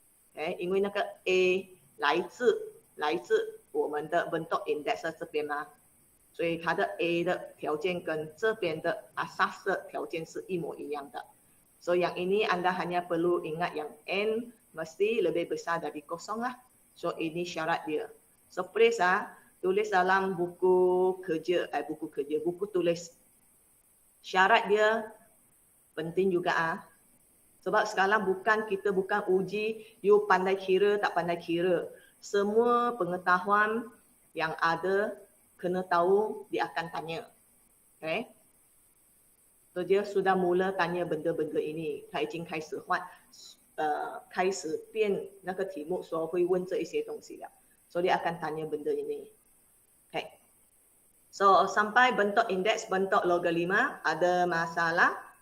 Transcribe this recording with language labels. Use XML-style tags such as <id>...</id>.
<zh>Okay, 因为那个 A 来自我们的</zh> <ms>bentuk indeks</ms> <zh>这边嘛。所以它的 A 的条件跟这边的 asas 的条件是一模一样的。</zh> <ms>So yang ini anda hanya perlu ingat yang n mesti lebih besar dari kosong lah. So ini syarat dia. So please tulis dalam buku tulis. Syarat dia penting juga Sebab sekarang kita bukan uji you pandai kira tak pandai kira. Semua pengetahuan yang ada kena tahu dia akan tanya. Okay? So dia sudah mula tanya benda-benda ini.</ms> <zh>他已经开始变那个题目说会问这一些东西了。</zh> <ms>So dia akan tanya benda ini. Okay. So sampai bentuk indeks, bentuk logaritma, ada masalah?</ms>